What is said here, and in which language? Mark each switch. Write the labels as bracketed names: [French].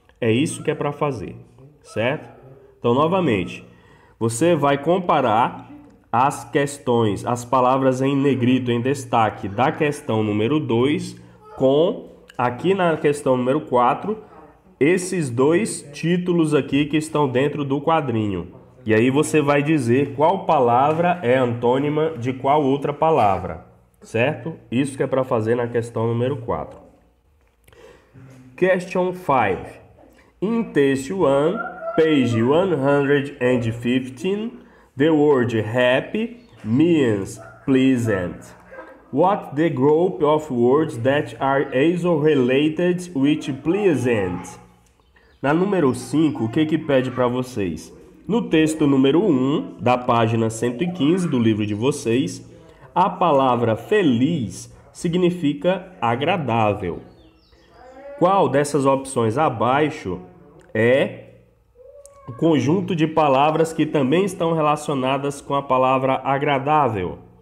[Portuguese] É isso que é para fazer, certo? Então, novamente, você vai comparar as questões, as palavras em negrito, em destaque, da questão número 2 com, aqui na questão número 4, esses 2 títulos aqui que estão dentro do quadrinho. E aí você vai dizer qual palavra é antônima de qual outra palavra, certo? Isso que é para fazer na questão número 4. [English] Question 5. In test 1, page 115, the word happy means pleasant. What the group of words that are also related with pleasant? [Portuguese] Na número 5, o que pede para vocês? No texto número 1, da página 115 do livro de vocês, a palavra feliz significa agradável. Qual dessas opções abaixo é o conjunto de palavras que também estão relacionadas com a palavra agradável?